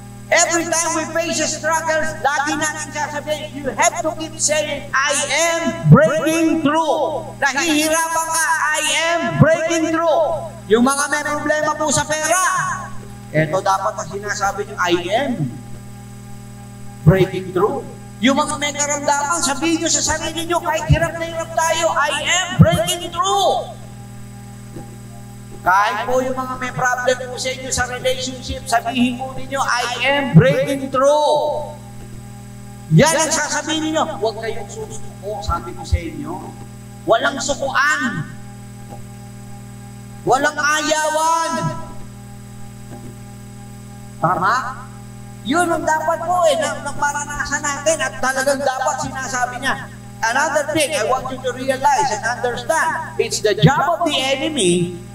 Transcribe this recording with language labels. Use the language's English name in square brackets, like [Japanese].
[English] Every time we face struggles, [Filipino] lagi natin sasabihin, [English] you have to keep saying, I am breaking through. [Filipino] Nahihirapan ka, [English] I am breaking through. [Filipino] Yung mga may problema po sa pera, eto dapat ang sinasabi nyo, [English] I am breaking through. [Filipino] Yung mga may karamdaman, sabihin nyo sa sarili nyo, kahit hirap na hirap tayo, [English] I am breaking through. [Filipino] Kahit po yung mga may problem po sa inyo sa relationship, sabihin po ninyo, [English] I am breaking through. [Filipino] Yan ang sasabihin ninyo. Huwag kayong susuko, sabi ko sa inyo. Walang sukuan. Walang ayawan. Tama? Yun ang dapat po na maranasan natin at talagang dapat sinasabi niya. [English] Another thing I want you to realize and understand, it's the job of the enemy